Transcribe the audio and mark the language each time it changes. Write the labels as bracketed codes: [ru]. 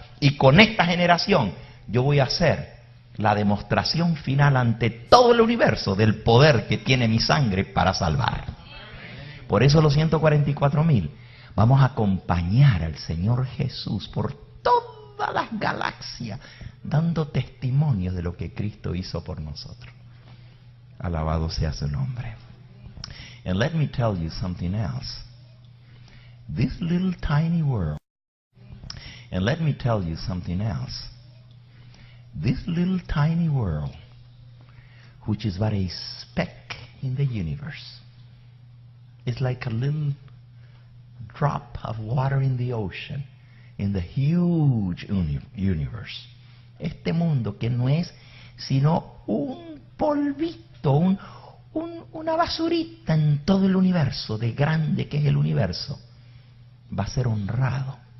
[es] Y con esta generación yo voy a hacer la demostración final ante todo el universo del poder que tiene mi sangre para salvar. Por eso los 144,000 vamos a acompañar al Señor Jesús por todas las galaxias, dando testimonio de lo que Cristo hizo por nosotros. Alabado sea su nombre. [en] And let me tell you something else. This little tiny world, and let me tell you something else. This little tiny world, which is but a speck in the universe, is like a little drop of water in the ocean, in the huge universe. [es] Este mundo que no es sino un polvito, una basurita en todo el universo, de grande que es el universo, va a ser honrado